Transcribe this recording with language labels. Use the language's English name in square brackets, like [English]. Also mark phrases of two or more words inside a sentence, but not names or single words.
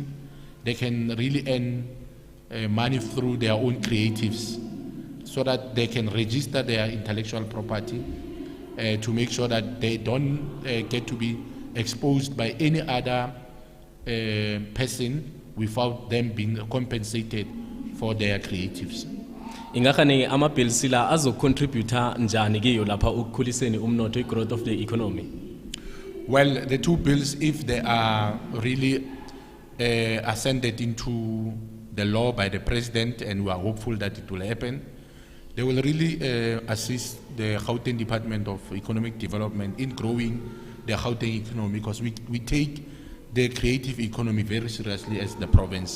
[English] They can really earn money through their own creatives so that they can register their intellectual property to make sure that they don't get to be exposed by any other person without them being compensated for their creatives. [North Ndebele] Ingahani ama-bills la azocontributa njani kiyo lapha ukukhuliseni umnotho, [English] growth of the economy? Well, the two bills, if they are really ascended into the law by the president, and we are hopeful that it will happen, they will really assist the Gauteng Department of Economic Development in growing the Gauteng economy, because we take the creative economy very seriously as the province.